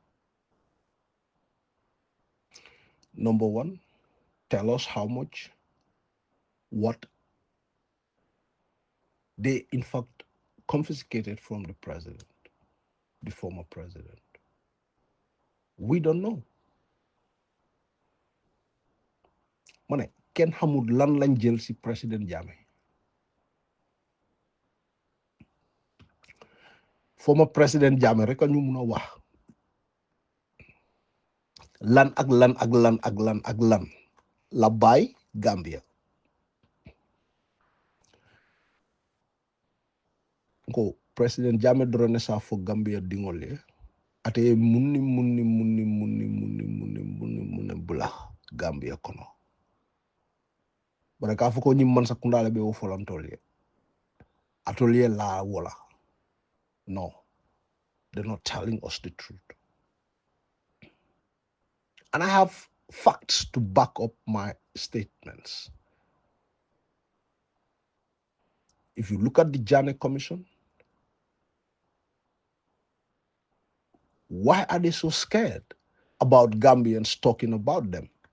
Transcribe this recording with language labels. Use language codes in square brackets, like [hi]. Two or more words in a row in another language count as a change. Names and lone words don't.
[en] Number one, tell us how much, what they in fact confiscated from the president, the former president? We don't know. [wo] Ma ne kenn xamul lan lañ jël si président Jammeh. Former président Jammeh rek ñu mun a wax lan ak lan ak lan ak lan ak lan la bàyyi Gambia. [man] Ko président Jammeh drone sa fo Gambia dingole ate munni bula Gambia kono. Bara ka fo ko nyim man sa kundale be wo folantolye. [wo] Atelier la wala. [en] No. They're not telling us the truth. And I have facts to back up my statements. If you look at the Jammeh Commission, why are they so scared about Gambians talking about them?